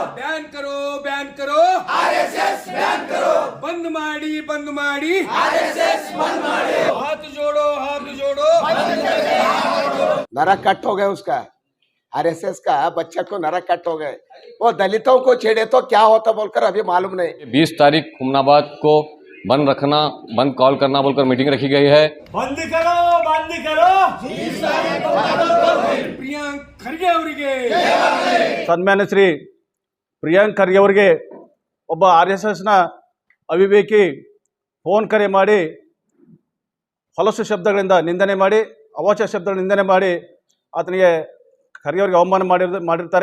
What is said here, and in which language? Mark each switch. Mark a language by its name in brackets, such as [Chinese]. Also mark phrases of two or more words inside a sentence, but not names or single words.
[Hindi] बैन करो बैन करो आरएसएस बैन करो, [Kannada] ಬಂದ್ ಮಾಡಿ ಬಂದ್ ಮಾಡಿ [Hindi] आरएसएस बंद मारो, हाथ जोड़ो हाथ जोड़ो नरक कट हो गए उसका। आरएसएस का बच्चा को नरक कट हो गए। वो दलितों को छेड़े तो क्या होता बोलकर अभी मालूम नहीं। 20 तारीख हुमनाबाद को बंद रखना, बंद कॉल करना बोलकर मीटिंग रखी गई है। बंद करो बंद करो। [Kannada] ಪ್ರಿಯಾಂಕ್ ಖರ್ಗೆ ಅವರಿಗೆ ಸನ್ಮಾನ್ಯ ಶ್ರೀ ಪ್ರಿಯಾಂಕ್ ಖರ್ಗೆ ಅವರಿಗೆ ಒಬ್ಬ RSSನ ಅವಿವೇಕಿ ಫೋನ್ ಕರೆ ಮಾಡಿ ಹೊಲಸು ಶಬ್ದಗಳಿಂದ ನಿಂದನೆ ಮಾಡಿ, ಅವಾಚ್ಯ ಶಬ್ದಗಳ ನಿಂದನೆ ಮಾಡಿ ಆತನಿಗೆ ಖರ್ಗೆ ಅವರಿಗೆ ಅವಮಾನ ಮಾಡಿರ್ತಾರೆ.